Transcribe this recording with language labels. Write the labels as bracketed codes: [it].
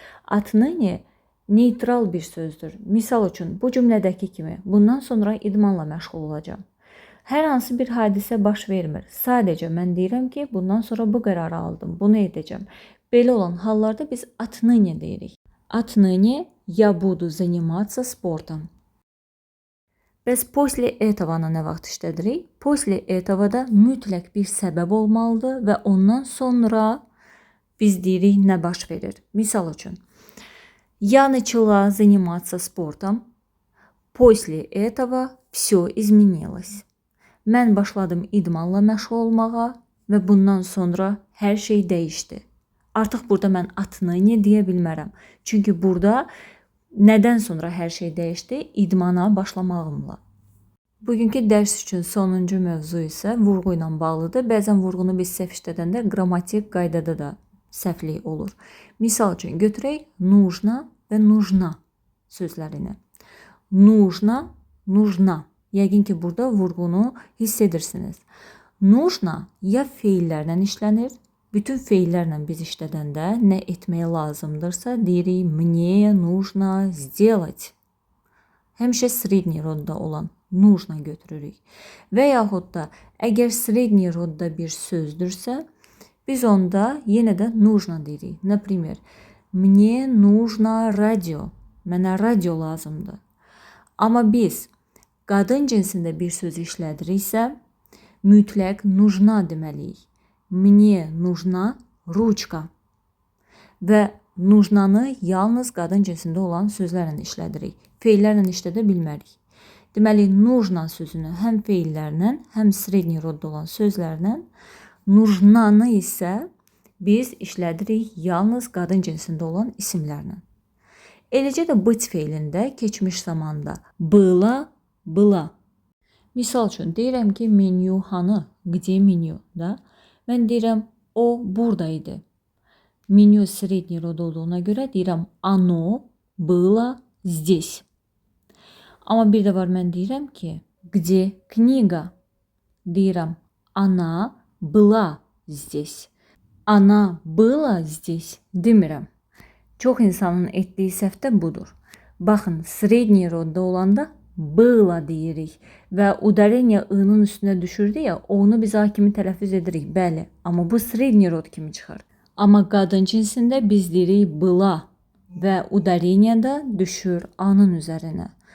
[az] Отныне neytral bir sözdür. Misal üçün bu cümlədəki kimi bundan sonra idmanla məşğul olacağam. Hər hansı bir hadisə baş vermir. Sadəcə mən deyirəm ki, bundan sonra bu qərarı aldım, bunu edəcəm. Belə olan hallarda biz отныне deyirik. [ru] Отныне я буду заниматься спортом. [az] Bəs после этого-na nə vaxt işlədirik? После этого-da mütləq bir səbəb olmalıdır və ondan sonra biz deyirik nə baş verir. [ru] Misal üçün, я начала заниматься спортом. После этого все изменилось. [az] Mən başladım idmanla məşğul olmağa və bundan sonra hər şey dəyişdi. Artıq burada mən отныне deyə bilmərəm. Çünki burada nədən sonra hər şey dəyişdi? İdmana başlamağımla. Bugünkü dərs üçün sonuncu mövzu isə vurğu ilə bağlıdır. Bəzən vurğunu biz səhv işlədəndə qrammatik qaydada da səhvlik olur. Misal üçün götürək нужно və нужна sözlərini. Нужно, нужна. Yəqin ki, burada vurğunu hiss edirsiniz. Нужно ya feillərlə işlənir. Bütün feillərlə biz işlədəndə nə etməyə lazımdırsa deyirik [ru] мне нужно сделать. [az] Həmişə средний rodda olan нужно götürürük. Və yaxud da əgər средний rodda bir sözdürsə, biz onda yenə də нужно deyirik. [ru] Например, мне нужно радио. [az] Mənə radio lazımdır. Amma biz qadın cinsində bir söz işlədiriksə, mütləq нужна deməliyik. [ru] Мне нужна ручка. [az] Və нужнanı yalnız qadın cinsində olan sözlərlə işlədirik. Feillərlə işlədə bilmərik. Deməli, нужна sözünü həm feillərlə, həm средний rodda olan sözlərlə, нужнanı isə biz işlədirik yalnız qadın cinsində olan isimlərlə. Eləcə də быть feilində keçmiş zamanda было, была. Misal üçün deyirəm ki, menyu hanı? Где menyu? Da? Mən deyirəm, o buradaydı. Menyu средний rod olduğuna görə deyirəm, [ru] оно было здесь. [az] Amma bir də var, mən deyirəm ki, где книга? Deyirəm, [ru] она была здесь. Она была здесь demirəm. [az] Çox insanın etdiyi səhv də budur. Baxın, средний rodda olanda было deyirik və udarение ı-nın üstünə düşürdü ya, onu biz a kimi tələffüz edirik, bəli. Amma bu средний rod kimi çıxar. Amma qadın cinsində biz deyirik bıla və udareniya düşür anın üzərinə.